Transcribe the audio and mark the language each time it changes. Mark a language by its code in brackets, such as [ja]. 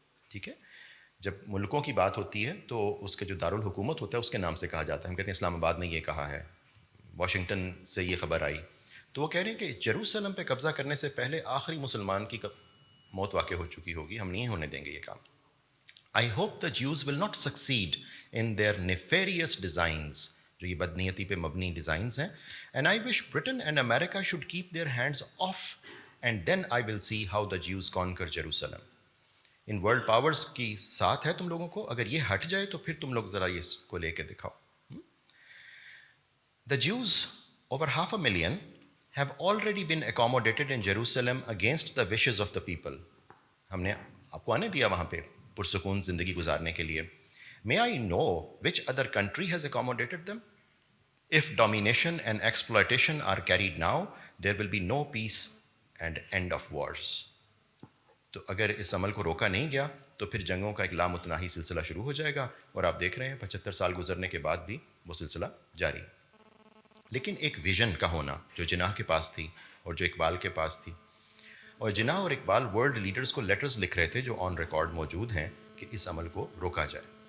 [ur] ٹھیک ہے، جب ملکوں کی بات ہوتی ہے تو اس کے جو دارالحکومت ہوتا ہے اس کے نام سے کہا جاتا ہے. ہم کہتے ہیں اسلام آباد نے یہ کہا ہے، واشنگٹن سے یہ خبر آئی، تو وہ کہہ رہے ہیں کہ جیروسلم پہ قبضہ کرنے سے پہلے آخری مسلمان کی موت واقع ہو چکی ہوگی، ہم نہیں ہونے دیں گے یہ کام. [en] I hope the Jews will not succeed in their nefarious designs، [ur] جو یہ بدنیتی پہ مبنی ڈیزائنز ہیں. [en] And I wish Britain and America should keep their hands off and then I will see how the Jews conquer Jerusalem. [ur] In world powers کی ساتھ ہے تم لوگوں کو، اگر یہ ہٹ جائے تو پھر تم لوگ ذرا اس کو لے کے دکھاؤ. [en] The Jews, over 500,000, have already been accommodated in Jerusalem against the wishes of the people. [ur] ہم نے آپ کو آنے دیا وہاں پہ پرسکون زندگی گزارنے کے لیے. [en] May I know which other country has accommodated them? If domination and exploitation are carried now, there will be no peace and end of wars. [ur] تو اگر اس عمل کو روکا نہیں گیا تو پھر جنگوں کا ایک لامتناہی سلسلہ شروع ہو جائے گا، اور آپ دیکھ رہے ہیں 75 سال گزرنے کے بعد بھی وہ سلسلہ جاری ہے. لیکن ایک ویژن کا ہونا جو جناح کے پاس تھی اور جو اقبال کے پاس تھی، اور جناح اور اقبال ورلڈ لیڈرز کو لیٹرز لکھ رہے تھے جو آن ریکارڈ موجود ہیں کہ اس عمل کو روکا جائے.